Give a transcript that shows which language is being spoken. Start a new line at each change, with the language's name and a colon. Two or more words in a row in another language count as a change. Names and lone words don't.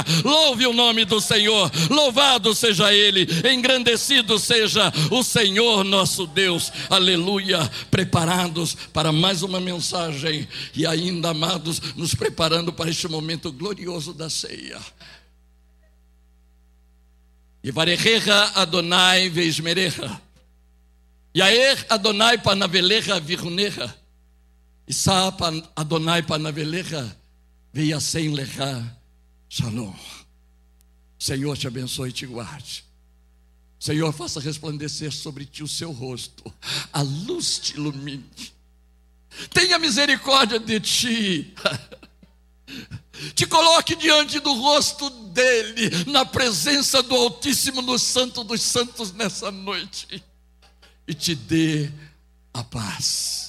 Portuguese: Louve o nome do Senhor, louvado seja Ele, engrandecido seja o Senhor nosso Deus, aleluia. Preparados para mais uma mensagem, e ainda, amados, nos preparando para este momento glorioso da ceia.
Hebrew: יברכך ה' וישמרך יאר ה' פניו אליך ויחנך ישא ה' פניו אליך וישם לך שלום.
Portuguese: Senhor te abençoe e te guarde. Senhor, faça resplandecer sobre ti o seu rosto, a luz te ilumine, tenha misericórdia de ti, te coloque diante do rosto dele, na presença do Altíssimo, no Santo dos Santos nessa noite, e te dê a paz.